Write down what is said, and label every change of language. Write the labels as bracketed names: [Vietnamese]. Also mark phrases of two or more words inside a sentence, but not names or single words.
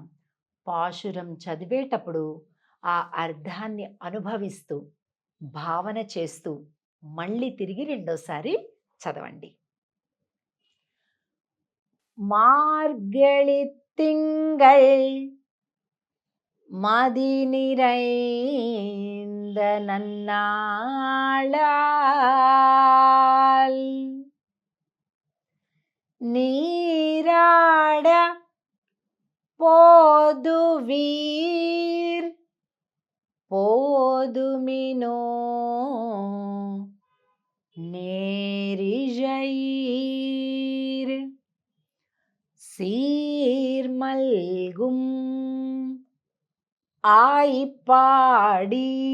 [Telugu] పాశురం చదివేటప్పుడు ఆ అర్థాన్ని అనుభవిస్తూ, భావన చేస్తూ మళ్ళీ తిరిగి రెండోసారి చదవండి. [Tamil] மார்கழி திங்கள் மதி நிறைந்த நன்னாளால் நீராட போதுவீர் போதுமினோ நேரிஜைர் சீர்மல்கும் ஆய்ப்பாடி